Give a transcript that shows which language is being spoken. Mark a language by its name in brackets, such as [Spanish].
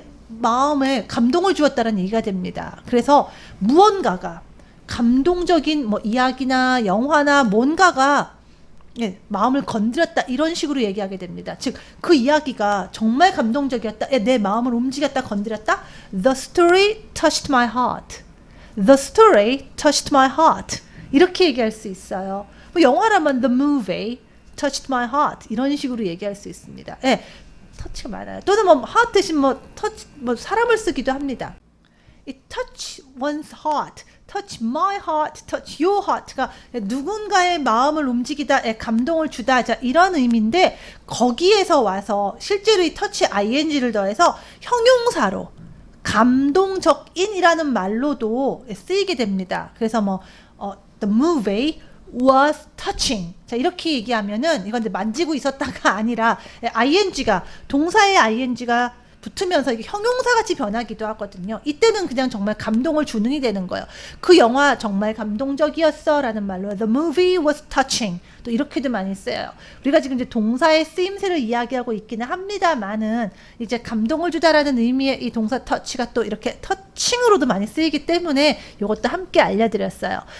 [Korean] 마음에 감동을 주었다는 얘기가 됩니다. 그래서 무언가가 감동적인 뭐 이야기나 영화나 뭔가가 마음을 건드렸다 이런 식으로 얘기하게 됩니다. 즉 그 이야기가 정말 감동적이었다. 내 마음을 움직였다, 건드렸다. [English] The story touched my heart. The story touched my heart. [Korean] 이렇게 얘기할 수 있어요. 뭐 영화라면 [English] the movie touched my heart [Korean] 이런 식으로 얘기할 수 있습니다. 터치가 많아요. 또는 뭐 heart 대신 뭐 touch 뭐 사람을 쓰기도 합니다. [English] It touch one's heart. [Korean] touch my heart, touch your heart가 누군가의 마음을 움직이다, 감동을 주다, 자, 이런 의미인데 거기에서 와서 실제로 이 touch ing를 더해서 형용사로 감동적인이라는 말로도 쓰이게 됩니다. 그래서 뭐 [English] the movie was touching. [Korean] 자, 이렇게 얘기하면은 이건 이제 만지고 있었다가 아니라 ing가 동사의 ing가 붙으면서 이게 형용사같이 변하기도 하거든요. 이때는 그냥 정말 감동을 주능이 되는 거예요. 그 영화 정말 감동적이었어 라는 말로 [English] The movie was touching. [Korean] 또 이렇게도 많이 쓰여요. 우리가 지금 이제 동사의 쓰임새를 이야기하고 있기는 합니다만은 이제 감동을 주다라는 의미의 이 동사 touch가 또 이렇게 터칭으로도 많이 쓰이기 때문에 이것도 함께 알려드렸어요.